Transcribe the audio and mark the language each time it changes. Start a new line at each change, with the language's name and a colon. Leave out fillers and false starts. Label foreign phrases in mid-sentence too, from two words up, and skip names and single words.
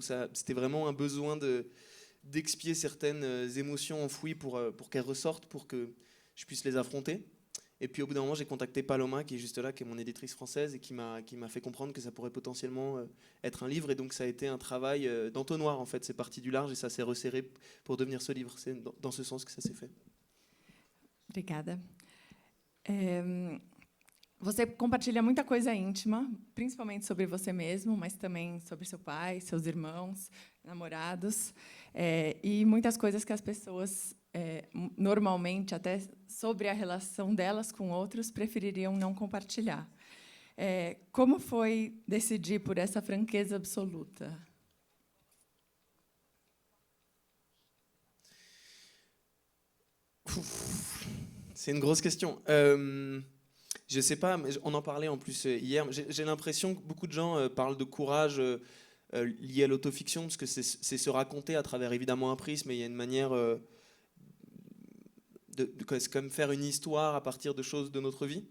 French: C'était vraiment un besoin d'expier certaines émotions enfouies pour qu'elles ressortent, pour que je puisse les affronter. Et puis au bout d'un moment, j'ai contacté Paloma, qui est juste là, qui est mon éditrice française, et qui m'a fait comprendre que ça pourrait potentiellement être un livre. Et donc ça a été un travail d'entonnoir, en fait. C'est parti du large et ça s'est resserré pour devenir ce livre. C'est dans ce sens que ça s'est fait.
Portuguese: Obrigada. Você compartilha muita coisa íntima, principalmente sobre você mesmo, mas também sobre seu pai, seus irmãos, namorados, e muitas coisas que as pessoas, normalmente, até sobre a relação delas com outros, prefeririam não compartilhar. Como foi decidir por essa franqueza absoluta?
French: C'est une grosse question. Je sais pas, mais on en parlait en plus hier. J'ai l'impression que beaucoup de gens parlent de courage lié à l'autofiction, parce que c'est se raconter à travers évidemment un prisme, et il y a une manière c'est comme faire une histoire à partir de choses de notre vie.